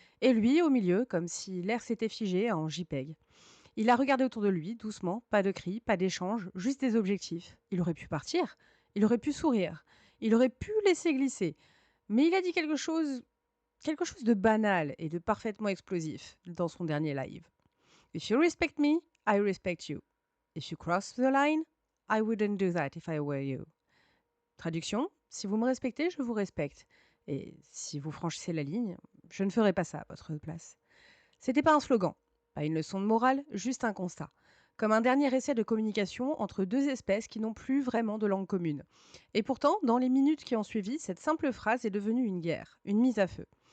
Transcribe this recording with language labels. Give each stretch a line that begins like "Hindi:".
French: Et lui au milieu, comme si l'air s'était figé en JPEG. Il a regardé autour de lui, doucement, pas de cris, pas d'échange, juste des objectifs. Il aurait pu partir, il aurait pu sourire, il aurait pu laisser glisser. Mais il a dit quelque chose de banal et de parfaitement explosif dans son dernier live.
English: If you respect me, I respect you. If you cross the line, I wouldn't do that if I were you.
French: Traduction, si vous me respectez, je vous respecte. Et si vous franchissez la ligne, je ne ferai pas ça à votre place. C'était pas un slogan, pas une leçon de morale, juste un constat. Comme un dernier essai de communication entre deux espèces qui n'ont plus vraiment de langue commune. Et pourtant, dans les minutes qui ont suivi, cette simple phrase est devenue une guerre, une mise à feu.